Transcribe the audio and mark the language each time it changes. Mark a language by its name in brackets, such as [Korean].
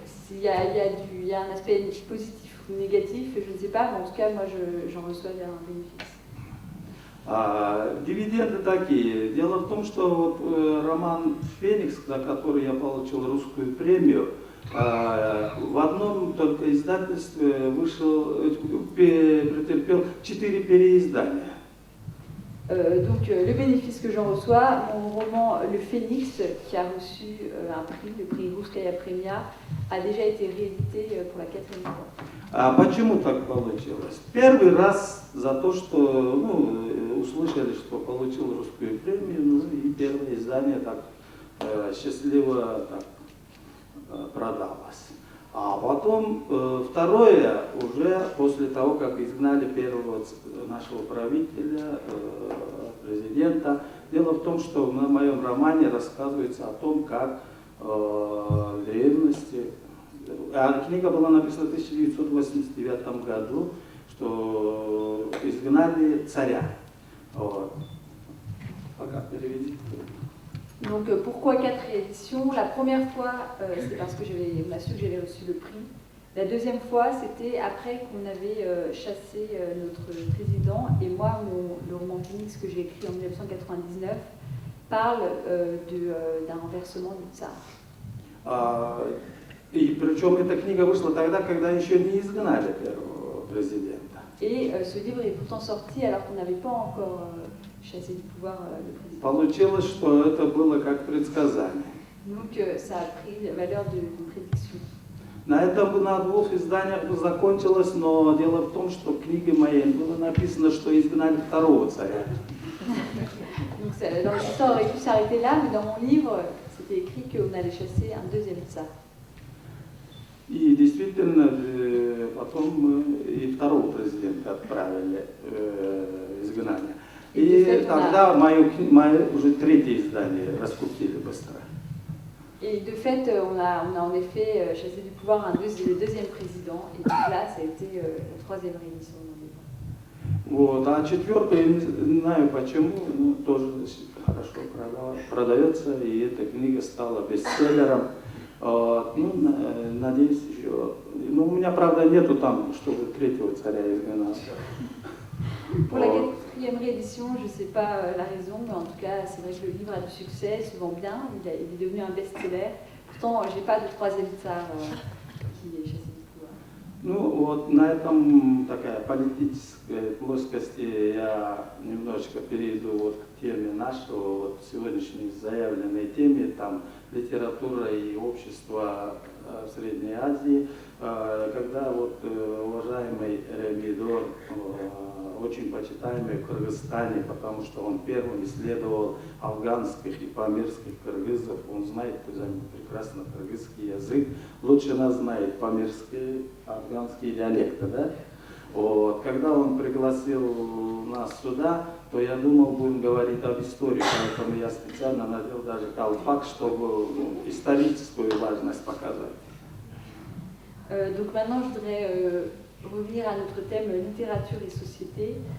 [French] Il y a un aspect positif ou négatif, je ne sais pas, mais en tout cas, moi, j'en reçois un bénéfice. [Russian] Дивиденды такие. Дело в том, что вот роман «Феникс», за который я получил русскую премию, в одном только издательстве претерпел 4 переиздания. [French] Donc le bénéfice que j'en reçois, mon roman Le Phénix, qui a reçu un prix, le prix Russkaya Premia, a déjà été réédité pour la 4e fois. [Russian] Почему так получилось? Первый раз за то, что услышали, что получил русскую премию, и первое издание так счастливо так продалось. А потом второе, уже после того, как изгнали первого нашего правителя, президента. Дело в том, что в моем романе рассказывается о том, как в древности, книга была написана в 1989 году, что изгнали царя. Вот. Пока переведи. [French] Donc pourquoi 4 rééditions? La première fois, c'était parce que on a su que j'avais reçu le prix. La deuxième fois, c'était après qu'on avait chassé notre président. Et moi, le roman Phoenix que j'ai écrit en 1999 parle d'un renversement du tsar. [Russian] И причем эта книга вышла тогда, когда еще не изгнали первого президента. [French] Et ce livre est pourtant sorti alors qu'on n'avait pas encore chassé du pouvoir le président. [Russian] Получилось, что это было как предсказание. [French] Donc ça a pris la valeur d'une prédiction. [Russian] На этом на 2 изданиях закончилось, но дело в том, что в книге моей было написано, что изгнали второго царя. [French] Donc l'histoire aurait pu s'arrêter là, mais dans mon livre, c'était écrit qu'on allait chasser un deuxième tsar. [Russian] И действительно, потом мы и второго президента отправили изгнание. И тогда мое уже 3-е издание раскупили быстро. [French] Et de fait, on a en effet chassé du pouvoir le deuxième président, et donc là, ça a été la 3e réédition de mon livre. [Russian] Вот, а 4-я, не знаю почему, но тоже хорошо продается, и эта книга стала бестселлером. Надеюсь, еще. Ну, у меня, правда, нету там, чтобы 3-го царя изгнали. [French] Pour la 4e réédition, je ne sais pas la raison, mais en tout cas, c'est vrai que le livre a du succès, se vend bien, il est devenu un best-seller. Pourtant, je n'ai pas de 3e tsar qui est chassé du pouvoir. [Russian] Ну, вот на этом такая политическая плоскости я немножечко перейду вот к теме нашего, вот сегодняшней заявленной теме, там литература и общество в Средней Азии, когда вот уважаемый Ремидор, очень почитаемый в Кыргызстане, потому что он первым исследовал афганских и памирских кыргызов, он знает прекрасно кыргызский язык, лучше нас знает памирские, афганские диалекты, да? Вот. Когда он пригласил нас сюда, то я думал, будем говорить об истории, поэтому я специально надел даже колпак, чтобы историческую важность показать. [French] Donc maintenant, je voudrais revenir à notre thème littérature et société.